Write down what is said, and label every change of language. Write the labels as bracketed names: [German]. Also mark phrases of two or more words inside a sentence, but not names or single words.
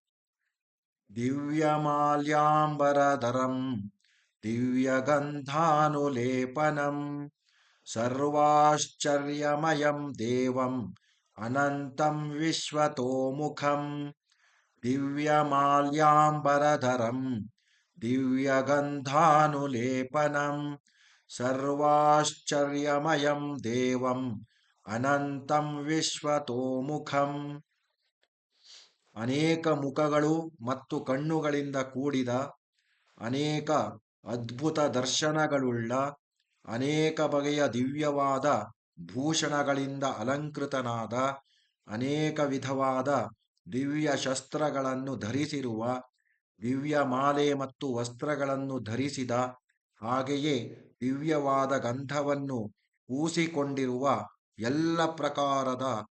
[Sanskrit] ದಿವ್ಯಮಾಲ್ಯಾಂಬರಧರಂ ದಿವ್ಯಗಂಧಾನುಲೇಪನಂ ಸರ್ವಾಶ್ಚರ್ಯಮಯಂ ದೇವಂ ಅನಂತಂ ವಿಶ್ವತೋಮುಖಂ. ದಿವ್ಯಮಾಲ್ಯಾಂಬರಧರಂ ದಿವ್ಯಗಂಧಾನುಲೇಪನಂ ಸರ್ವಾಶ್ಚರ್ಯಮಯಂ ದೇವಂ ಅನಂತಂ ವಿಶ್ವತೋಮುಖಂ. [Kannada] ಅನೇಕ ಮುಖಗಳು ಮತ್ತು ಕಣ್ಣುಗಳಿಂದ ಕೂಡಿದ, ಅನೇಕ ಅದ್ಭುತ ದರ್ಶನಗಳುಳ್ಳ, ಅನೇಕ ಬಗೆಯ ದಿವ್ಯವಾದ ಭೂಷಣಗಳಿಂದ ಅಲಂಕೃತನಾದ, ಅನೇಕ ವಿಧವಾದ ದಿವ್ಯ ಶಸ್ತ್ರಗಳನ್ನು ಧರಿಸಿರುವ, ದಿವ್ಯ ಮಾಲೆ ಮತ್ತು ವಸ್ತ್ರಗಳನ್ನು ಧರಿಸಿದ, ಹಾಗೆಯೇ ದಿವ್ಯವಾದ ಗಂಧವನ್ನು ಪೂಸಿಕೊಂಡಿರುವ ಎಲ್ಲ ಪ್ರಕಾರದ